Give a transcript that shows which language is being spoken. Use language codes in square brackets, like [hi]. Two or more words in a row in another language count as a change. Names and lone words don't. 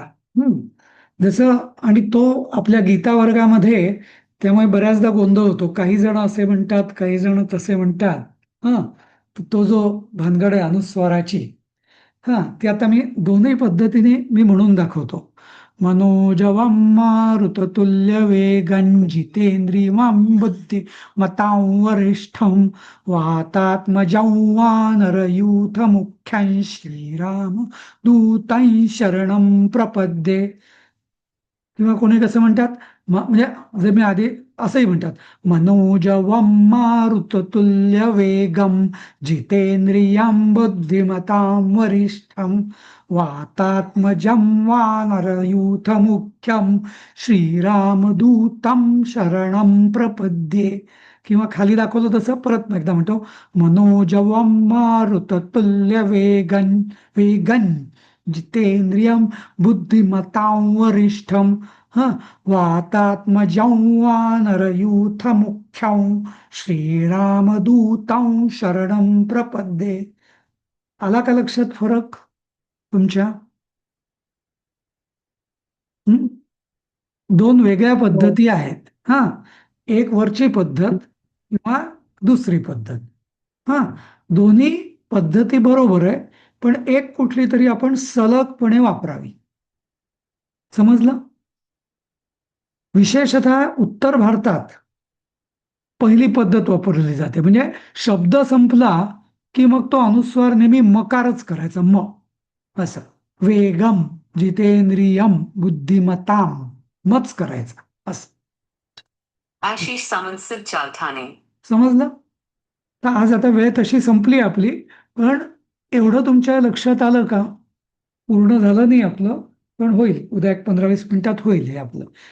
[mr] जसं, आणि तो आपल्या गीता वर्गामध्ये, त्यामुळे बऱ्याचदा गोंधळ होतो. काही जण असे म्हणतात, काही जण तसे म्हणतात. हा, तो जो भानगड आहे अनुस्वाराची, हा, ती आता मी दोन्ही पद्धतीने मी म्हणून दाखवतो. [sa] मनोजवं मारुततुल्य वेगं जितेंद्रियं बुद्धी मतां वरिष्ठं वातात्मजं वानरयूथ मुख्यं श्रीराम दूतं शरणं प्रपद्ये. [mr] किंवा कोणी कसं म्हणतात, म्हणजे जे मी आधी असंही म्हणतात, [sa] मनोजवं मारुततुल्य वेगं जितेंद्रियं बुद्धिमतां वरिष्ठं वातात्मजं वानरयूथ मुख्यं श्रीरामदूतं शरणं प्रपद्ये. [mr] किंवा खाली दाखवलं तसं परत एकदा म्हणतो, [sa] मनोजवं मारुततुल्य वेगं जितेंद्रियं बुद्धिमतां वरिष्ठं वातात्मजं वानरयूथ मुख्यं श्रीरामदूतं शरणं प्रपद्ये. [mr] आला का लक्षात फरक तुमच्या? हं? 2 वेगळ्या पद्धती आहेत. हा, एक वरची पद्धत किंवा दुसरी पद्धत. हा, दोन्ही पद्धती बरोबर आहे, पण एक कुठली तरी आपण सलगपणे वापरावी. समजलं? विशेषतः उत्तर भारतात पहिली पद्धत वापरली जाते. म्हणजे शब्द संपला की मग तो अनुस्वार नेहमी मकारच करायचा, म असं. [sa] वेगम जितेंद्रियम बुद्धिमताम [mr] मच करायचा असं. आशिष सामंत सिर चालठाणे. समजलं? तर आज आता वेळ तशी संपली आपली, पण एवढं तुमच्या लक्षात आलं का? पूर्ण झालं नाही आपलं, पण होईल. उद्या एक 15-20 मिनिटात होईल हे आपलं.